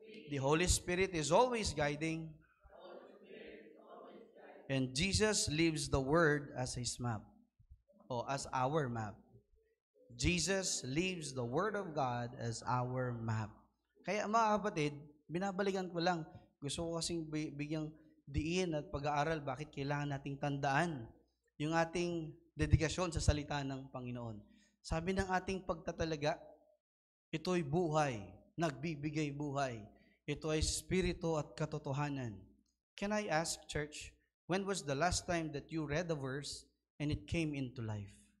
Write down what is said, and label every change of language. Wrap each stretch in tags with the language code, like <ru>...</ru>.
<en>The Holy Spirit is always guiding. And Jesus leaves the Word as His map, o as our map. Jesus leaves the Word of God as our map.</en> <tl>Kaya mga kapatid, binabalikan ko lang. Gusto ko kasing bigyang diin at pag-aaral bakit kailangan nating tandaan yung ating dedikasyon sa salita ng Panginoon. Sabi ng ating pagtatalaga, ito'y buhay, nagbibigay buhay. Ito ay spirito at katotohanan.</tl> <en>Can I ask, church, when was the last time that you read a verse and it came into life?</en>